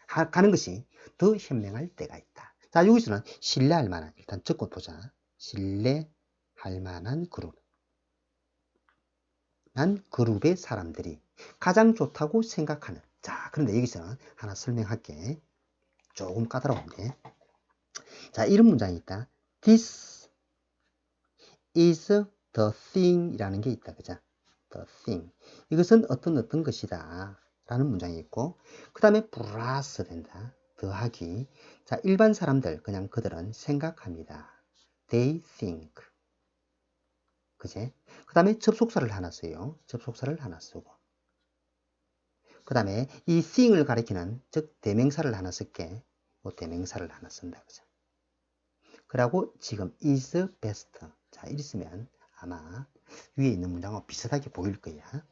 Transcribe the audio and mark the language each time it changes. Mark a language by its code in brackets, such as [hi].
[ko] 가는 것이 더 현명할 때가 있다. 자 여기서는 신뢰할 만한 일단 적고 보자. 신뢰할 만한 그룹. 난 그룹의 사람들이 가장 좋다고 생각하는 자 그런데 여기서는 하나 설명할게. 조금 까다로운데 자 이런 문장이 있다. [en] This is the thing [ko] 이라는 게 있다. 그죠? The thing 이것은 어떤 것이다 라는 문장이 있고 그 다음에 플러스 된다. 더하기 자 일반 사람들 그냥 그들은 생각합니다. [en] They think 그제? [ko] 그 다음에 접속사를 하나 써요. 접속사를 하나 쓰고 그 다음에 이 thing을 가리키는 즉 대명사를 하나 쓸게. 대명사를 하나 쓴다. 그죠? 그리고 지금 [en] is best. [ko] 자, 이리 쓰면 아마 위에 있는 문장과 비슷하게 보일 거야.